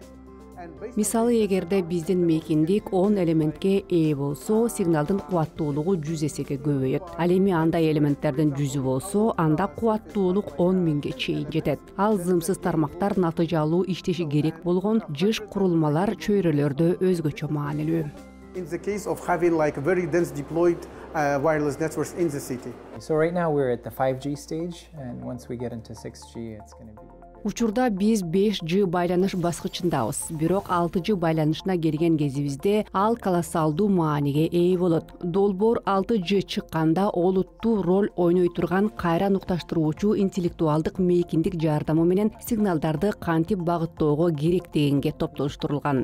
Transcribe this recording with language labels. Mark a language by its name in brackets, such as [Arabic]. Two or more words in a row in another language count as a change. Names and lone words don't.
[Kyrgyz] Мисалы, эгерде биздин мейкиндик 10 элементке ээ болсо, сигналдын кубаттуулугу 100 эсеге көбөйөт. Ал эми андай элементтердин 100 болсо, анда кубаттуулук 10 миңге чейин жетет. Ал зымсыз тармактар натыйжалуу иштеши керек болгон жыш курулмалар чөйрөлөрдө өзгөчө маанилүү. [English] In the case of having like very dense deployed wireless networks in the city. So right now we're at the 5G stage, and once we get into 6G, it's going to be... [Kyrgyz] Учурда биз 5G байланыш баскычындабыз. Бирок 6G байланышына келген кезибизде ал колоссалдуу мааниге ээ болот. Долбоор 6G чыкканда олуттуу роль ойной турган кайра нукташтыруучу интеллектуалдык мейкиндик жардамы менен сигналдарды кантип багыттоого керек дегенге топтоштурулган.